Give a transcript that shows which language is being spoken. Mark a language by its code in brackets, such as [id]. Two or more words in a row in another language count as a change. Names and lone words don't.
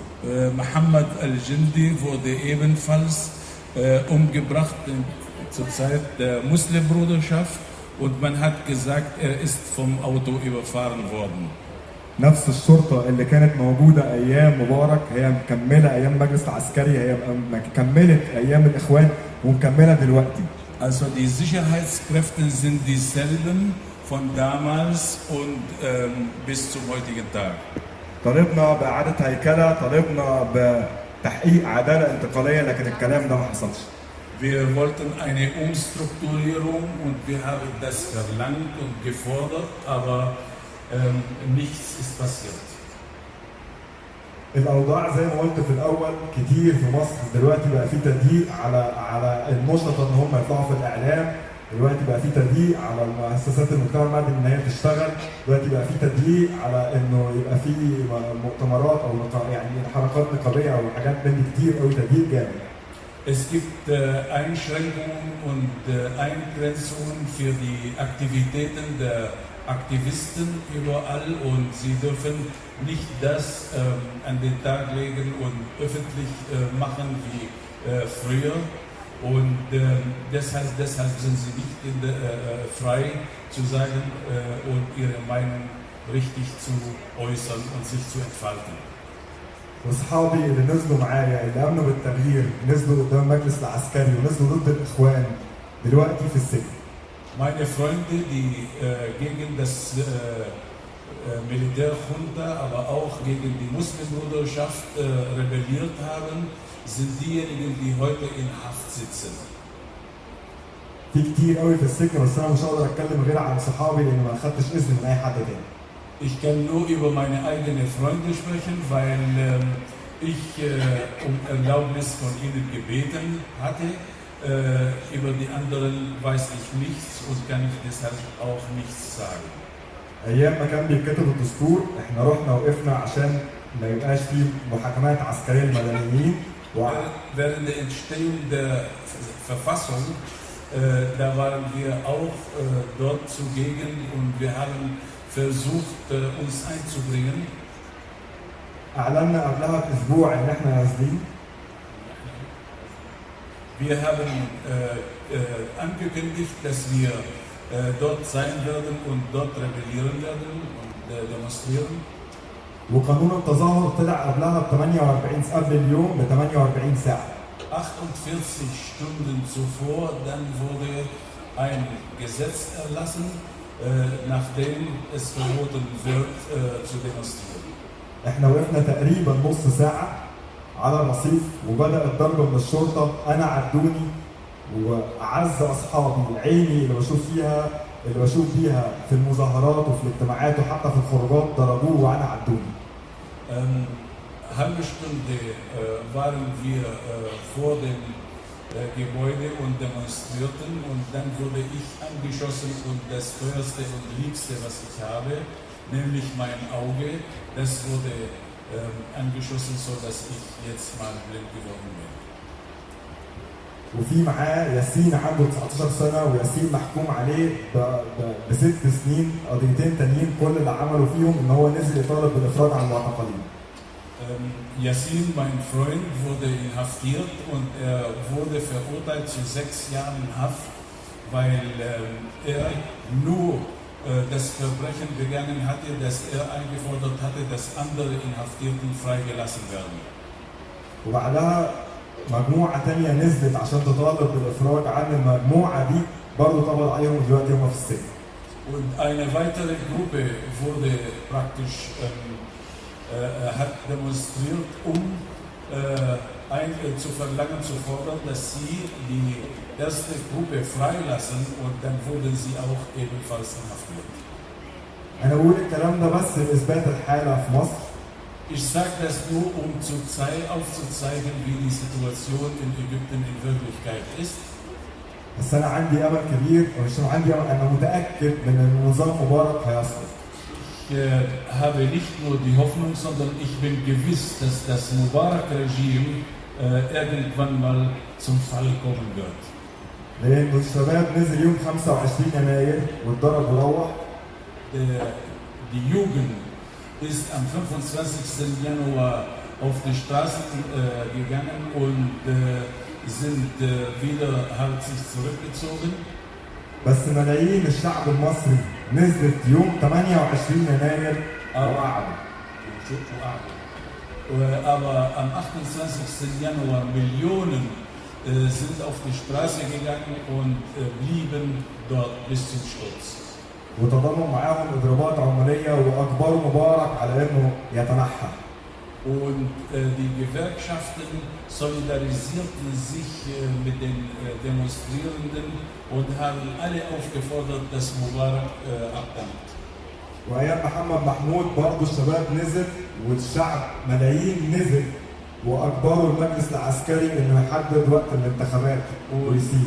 [de] Mohammed al-Jindi wurde ebenfalls umgebracht zur Zeit der Muslimbruderschaft und man hat gesagt, er ist vom Auto überfahren worden. [ar] نفس الشرطه اللي كانت موجوده ايام مبارك هي مكمله ايام المجلس العسكري هي كملت ايام الاخوان ومكمله دلوقتي. [de] Also die Sicherheitskräfte sind dieselben von damals und bis zum heutigen Tag. [ar] طالبنا بإعادة هيكلة، طالبنا بتحقيق عدالة انتقالية، لكن الكلام ده ما حصلش. [de] Wir wollten eine Umstrukturierung und wir haben das verlangt und gefordert, aber nichts ist passiert. [ar] الأوضاع زي ما قلت في الأول كتير في مصر دلوقتي بقى في تضييق على النشطة إن هم يطلعوا في الإعلام، دلوقتي بقى في تضييق على المؤسسات المجتمع المدني إن هي تشتغل، دلوقتي بقى في تضييق على إنه يبقى في مؤتمرات أو يعني حركات نقابية أو حاجات من كتير أوي تضييق جامد. [de] Es gibt Einschränkungen und Eingrenzungen für die Aktivitäten der Aktivisten überall und sie dürfen nicht das an den Tag legen und öffentlich machen wie früher und deshalb sind sie nicht frei zu sagen und ihre Meinung richtig zu äußern und sich zu entfalten. [ar] واصحابي اللي نزلوا معايا اللي امنوا بالتغيير نزلوا قدام المجلس العسكري ونزلوا ضد الاخوان دلوقتي في السجن. [de] Meine Freunde, die gegen das Militärjunta, aber auch gegen die Muslimbruderschaft rebelliert haben, sind diejenigen, die heute in Haft sitzen. [ar] في كتير قوي في السجن بس انا مش هقدر اتكلم غير عن صحابي لان ما خدتش اذن من اي حد تاني. [de] Ich kann nur über meine eigenen Freunde sprechen, weil ich um Erlaubnis von ihnen gebeten hatte. Über die anderen weiß ich nichts und kann ich deshalb auch nichts sagen. [ar] ايام ما كان بيتكتب الدستور احنا رحنا وقفنا عشان ما يبقاش فيه محاكمات عسكريه للمدنيين. [de] Während der Entstehung der Verfassung, da waren wir auch dort zugegen und wir haben versucht, uns einzubringen. [ar] اعلنا قبلها باسبوع ان احنا نازلين. [de] Wir haben angekündigt, dass wir dort sein werden und dort rebellieren werden und demonstrieren. [ar] وقانون التظاهر طلع قبلها ب 48 قبل اليوم ب 48 ساعه. [de] 48 Stunden zuvor, dann wurde ein Gesetz erlassen, nachdem es verboten wird, zu demonstrieren. [ar] احنا وقفنا تقريبا نص ساعه على الرصيف وبدأ الضرب من الشرطه، انا عدوني واعز اصحابي عيني اللي بشوف بيها في المظاهرات وفي الاجتماعات وحتى في الخروجات ضربوه وانا عدوني. [de] Halbe Stunde waren wir vor dem Gebäude und demonstrierten und dann wurde ich angeschossen und das teuerste und liebste, was ich habe, nämlich mein Auge, das wurde angeschossen, sodass ich jetzt mal blind geworden bin. [ar] وفي معاه ياسين عنده 19 سنه وياسين محكوم عليه ب6 سنين قضيتين تانيين كل اللي عملوا فيهم ان هو نزل يطالب بالافراج عن المعتقلين. [de] Yassin, mein Freund, wurde inhaftiert und er wurde verurteilt zu 6 Jahren Haft, weil er nur das Verbrechen begangen hatte, dass er eingefordert hatte, dass andere Inhaftierten freigelassen werden. [ar] وبعدها مجموعة تانية نزلت عشان تطالب بالإفراج عن المجموعة دي برضه طبعا عليهم دلوقتي هم في السجن. [de] Und eine weitere Gruppe wurde praktisch hat demonstriert, um zu verlangen, zu fordern, dass sie die erste Gruppe freilassen und dann wurden sie auch ebenfalls inhaftiert. [ar] أنا بقول الكلام ده بس لإثبات الحالة في مصر. [de] Ich sage das nur, um aufzuzeigen, wie die Situation in Ägypten in Wirklichkeit ist. [ar] بس أنا عندي أمل كبير ومش عندي أمل، أنا متأكد من إن نظام مبارك هيسقط. [de] Ich habe nicht nur die Hoffnung, sondern ich bin gewiss, dass das Mubarak-Regime irgendwann mal zum Fall kommen wird. [ar] لأن الشباب نزل يوم 25 يناير واتضرب وروح. [de] Die Jugend ist am 25. Januar auf die Straßen gegangen und sind hat sich zurückgezogen. [ar] بس ملايين الشعب المصري نزلت يوم 28 يناير وقعدوا. [de] Aber am 28. Januar Millionen sind auf die Straße gegangen und blieben dort bis zum Sturz. [ar] وتضامنوا معاهم اضرابات عماليه واجبروا مبارك على انه يتنحى. [de] Und die Gewerkschaften solidarisierten sich mit den Demonstrierenden und haben alle aufgefordert, dass Mubarak abdankt. [ar] وايام محمد محمود برضه الشباب نزل والشعب ملايين نزل واجبروا المجلس العسكري انه يحدد وقت الانتخابات ويسيب.